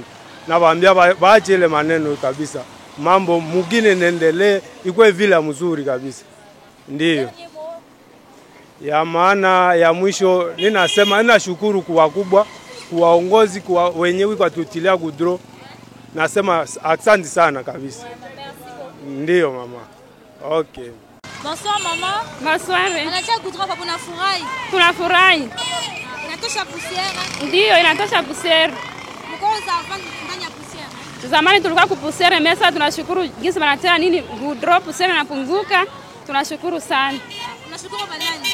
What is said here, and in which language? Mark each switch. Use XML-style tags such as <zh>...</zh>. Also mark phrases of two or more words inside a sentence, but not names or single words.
<sw>Na waambia waache ile maneno kabisa. Mambo mugine nendelee ikuwe vile mzuri kabisa. Ndio. Ya maana ya mwisho ninasema ninashukuru kwa wakubwa, kwa waongozi, kwa wenyewe kwa tutilia gudro. Nasema asante sana kabisa. Ndio mama. Okay.</sw> <fr>Bonsoir mama. Bonsoir.</fr> <sw>Anatia gudro kwa tunafurahi. Tunafurahi. Inatosha pusiere. Ndio inatosha pusiere. Mkoa za ndani ya pusiere. Zamani tulikuwa kupusiere mesa, tunashukuru jinsi wanatia nini gudro pusiere inapunguka. Tunashukuru sana. Tunashukuru banani?</sw>